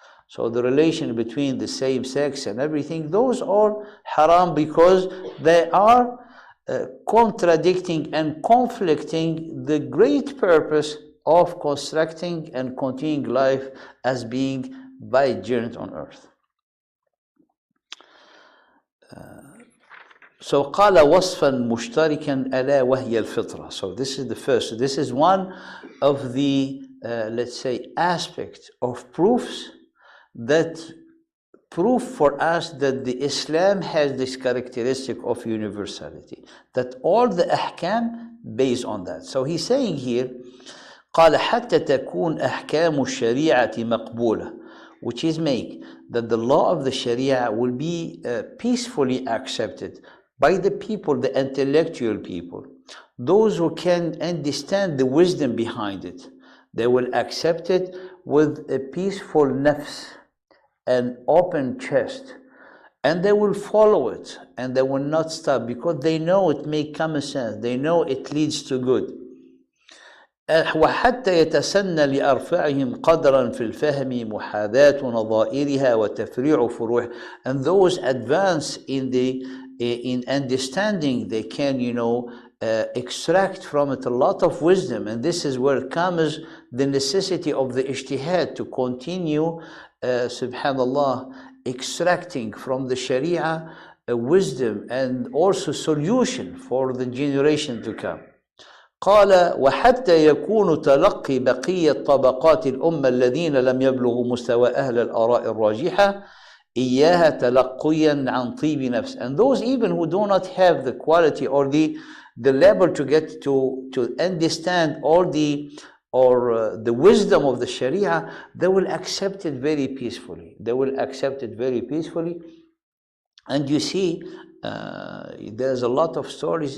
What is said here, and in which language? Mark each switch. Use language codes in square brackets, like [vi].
[en] So the relation between the same sex and everything, those are haram because they are contradicting and conflicting the great purpose of constructing and continuing life as being vigilant on earth. [ar] So قال وصفا مشتركا ألا وهي الفطرة. [en] So this is the first. This is one of the let's say aspects of proofs that prove for us that the Islam has this characteristic of universality, that all the ahkam based on that. So he's saying here [ar] قال حتى تكون أحكام الشريعة مقبولة, [en] which is make that the law of the Sharia will be peacefully accepted by the people, the intellectual people, those who can understand the wisdom behind it. They will accept it with a peaceful nafs, an open chest, and they will follow it, and they will not stop because they know it makes common sense, they know it leads to good. [ar] وحتى يتسنى لأرفعهم قدرا في الفهم محاذاة نظائرها وتفريع فروعها. [en] And those advance in understanding, they can extract from it a lot of wisdom, and this is where comes the necessity of the ijtihad to continue subhanallah extracting from the Sharia wisdom and also solution for the generation to come. [ar] قال وحتى يكون تلقي بقية طبقات الأمة الذين لم يبلغوا مستوى أهل الآراء الراجحة إياها تلقيا عن طيب نفس. [en] And those even who do not have the quality or the level to get to understand all the or the wisdom of the Sharia, they will accept it very peacefully. They will accept it very peacefully. And you see, there's a lot of stories.